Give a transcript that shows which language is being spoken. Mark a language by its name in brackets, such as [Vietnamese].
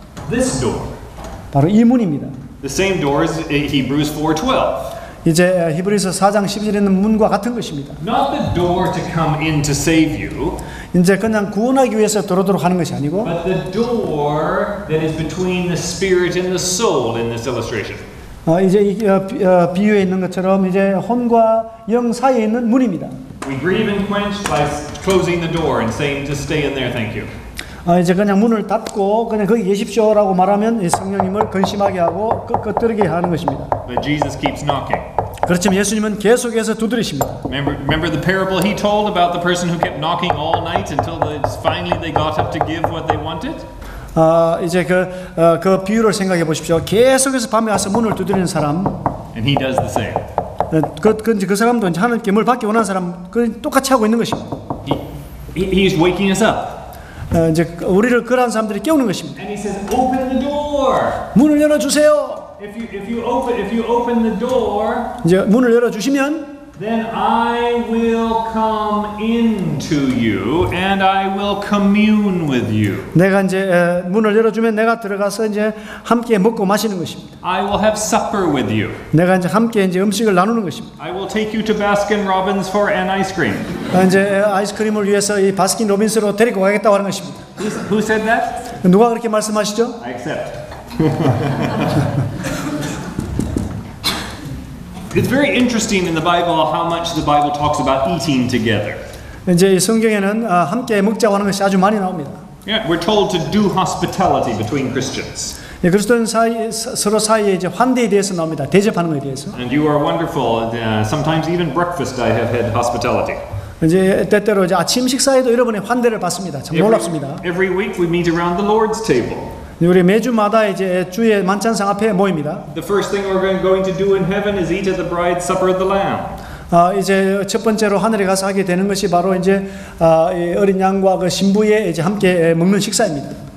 [English] This door. [Korean] 바로 이 문입니다. [English] The same door as Hebrews 4:12. [Korean] 이제 히브리서 4장 12절에 있는 문과 같은 것입니다. [English] Not the door to come in to save you, [Korean] 이제 그냥 구원하기 위해서 들어오도록 하는 것이 아니고 [English] but the door that is between the spirit and the soul in this illustration. [Korean] 이제 이 비유에 있는 것처럼 이제 혼과 영 사이에 있는 문입니다. [English] We grieve and quench by closing the door and saying, just stay in there, thank you. [Korean] 이제 그냥 문을 닫고 그냥 거기 계십시오라고 말하면 이 성령님을 근심하게 하고 끄트르게 하는 것입니다. [English] But Jesus keeps knocking. [Korean] 그렇지만 예수님은 계속해서 두드리십니다. [English] Remember the parable he told about the person who kept knocking all night until finally they got up to give what they wanted? [Korean] 이제 그 비유를 생각해 보십시오. 계속해서 밤에 와서 문을 두드리는 사람. [English] And he does the same. [Korean] 그 사람도 이제 하나님께 뭘 받기 원하는 사람 똑같이 하고 있는 것입니다. [English] He's waking us up. [Korean] 이제 우리를 그러한 사람들이 깨우는 것입니다. [English] And he says, open the door. [Korean] 문을 열어 주세요. [English] If you open the door, [Korean] 이제 문을 열어 주시면 [English] then I will come into you and I will commune with you. [Korean] 내가 이제 문을 열어주면 내가 들어가서 이제 함께 먹고 마시는 것입니다. [English] I will have supper with you. [Korean] 내가 이제 함께 이제 음식을 나누는 것입니다. [English] I will take you to Baskin Robbins for an ice cream. [Korean] 이제 아이스크림을 위해서 이 바스킨 로빈스로 데리고 가겠다고 하는 것입니다. [English] Who said that? [Korean] 누가 그렇게 말씀하시죠? [English] I accept. It's very interesting in the Bible how much the Bible talks about eating together. [Korean] 이제 이 성경에는 함께 먹자고 하는 것이 아주 많이 나옵니다. [English] Yeah, we're told to do hospitality between Christians. [Korean] 그리스도인 사이 서로 사이에 이제 환대에 대해서 나옵니다. 대접하는 것에 대해서. [English] And you are wonderful. Sometimes even breakfast I have had hospitality. [Korean] 이제 때때로 이제 아침 식사에도 여러분의 환대를 받습니다. 참 놀랍습니다. [English] Every week we meet around the Lord's table. [Korean] 우리 매주마다 이제 주의 만찬상 앞에 모입니다. [English] The first thing we're going to do in heaven is eat at the bride's supper of the Lamb. [Korean] 이제 첫 번째로 하늘에 가서 하게 되는 것이 바로 이제 이 어린 양과 그 신부의 이제 함께 먹는 식사입니다.